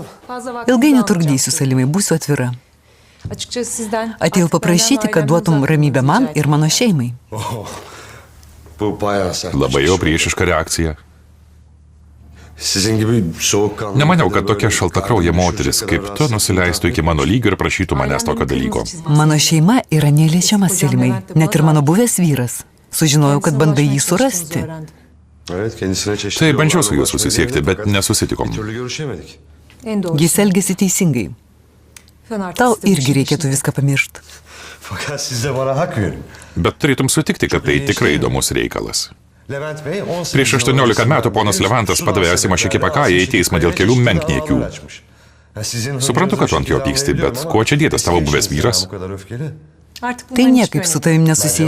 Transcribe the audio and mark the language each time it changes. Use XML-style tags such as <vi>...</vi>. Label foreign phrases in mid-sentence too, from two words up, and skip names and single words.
<lt>Ilgai netrukdysiu, Salimai, būsiu atvira. Atėjau paprašyti, kad duotum ramybę man ir mano šeimai.</lt> <tr>Bu bayağı sert.</tr> <lt>Labai jau priešiška reakcija.</lt> <tr>Sizin gibi soğukkanlı.</tr> <lt>Nemaniau, kad tokia šaltakraujė moteris kaip tu nusileistų iki mano lygio ir prašytų manęs tokio dalyko. Mano šeima yra neliečiama, Salimai, net ir mano buvęs vyras. Sužinojau, kad bandai jį surasti.</lt> <tr>Evet, kendisine çeşitli</tr> <lt>Tai bandžiau</lt> <tr>yollar</tr> <lt>su juo</lt> <tr>ulaşmayı</tr> <lt>susisiekti,</lt> <tr>denedim,</tr> <lt>bet</lt> <tr>fakat</tr> <lt>nesusitikom.</lt> <tr>bir türlü görüşemedik.</tr> <lt>Jis elgėsi teisingai. Tau irgi reikėtų viską pamiršti.</lt> <tr>Fakat siz de bana hak verin.</tr> <lt>Bet turėtum sutikti, kad tai tikrai įdomus reikalas.</lt> <tr>Levent Bey 18</tr> <lt>Prieš 18 metų ponas Levantas padavė Asimą Šekipakają į teismą dėl kelių menkniekių. Suprantu, kad tu ant jo pyksti, bet kuo čia dėtas tavo buvęs vyras? Tai niekaip su tavim nesusiję.</lt>